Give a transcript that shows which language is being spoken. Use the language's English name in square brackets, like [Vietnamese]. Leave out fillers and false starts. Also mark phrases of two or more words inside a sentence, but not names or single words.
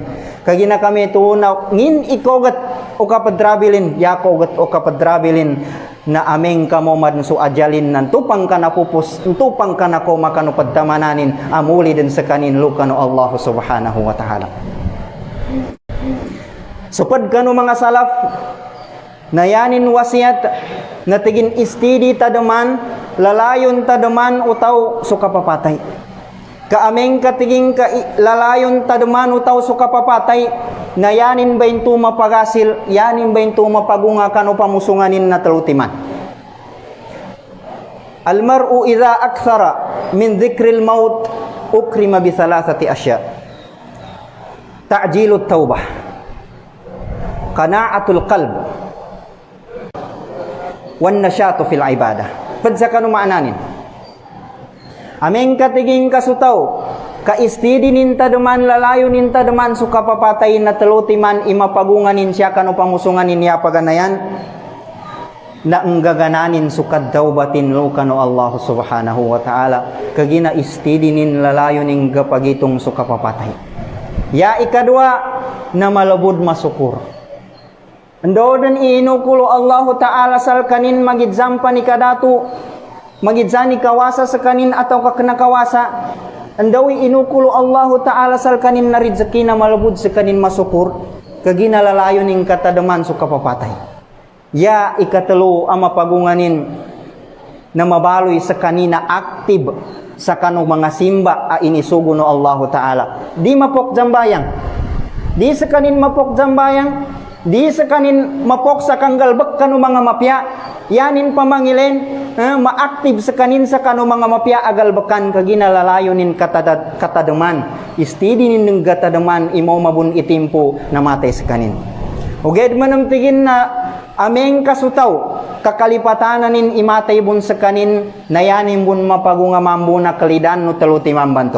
[Maguindanaon] Kagina kami ito na ngin ikogat o kapadrabilin, yakogat o kapadrabilin na aming kamomad so ajalin nan tupang ka na pupus, tupang ka na ko makano paddamananin amuli din sa kanin lukano Allah [Arabic] سبحانه وتعالى. [Maguindanaon] Supad kano mga salaf na yanin wasiat na tigin istidi tadaman, lalayon tadaman utaw so kapapatay. Kaaming katiging lalayon tadaman utaw so kapapatay, na yanin ba yung mapagasil, yanin ba yung mapagunga kano pamusunganin na talutiman. [Arabic] المرء إذا أكثر من ذكر الموت أكرم بثلاثة أشياء. تعجيل التوبة، وقناعة القلب، والنشاط في العبادة. [Maguindanaon] Padsa kano maananin? Aming katiging kasutaw, kaistidi ninta deman lalayo ninta deman suka papatayin na telutiman imapagunganin siya kano pamusunganin niya paganayan na enggagananin sukad daw batin lo kano Allah [Arabic] سبحانه وتعالى [Maguindanaon] kagina istidi nin lalayo ning gapagitong suka papatay. Ya ikadua na malabud masukur. Andodan iinukulo Allah ta'ala sal kanin magidzampa ni kadatu magidzani kawasa sa kanin atau kakenakawasa. Andawi inukulo Allah ta'ala sal kanin na rizki na malabud sa kanin masukur. kaginalalayo ning katadaman so kapapatay. Ya ikatelo ang mapagunganin na mabaloy sa kanina active sa kanong mga simba a inisugo no Allah Ta'ala. Di mapok jambayang. Di sa kanin mapok jambayang. Di sa kanin mapok sa kanggalbak kanong mga mapya. Yanin pamangilin, ma-active sa kanin sa kanong mga mapya agalbakan kaginalalayo nin katadaman. Istidi nin katadaman imo mabun itimpo na matay sa kanin. Uged manam tigin na ameng kasutaw kakalipatanan nin imatay bun sa kanin nayanin bun mapagunga mambu na kalidan no taluti mambanto.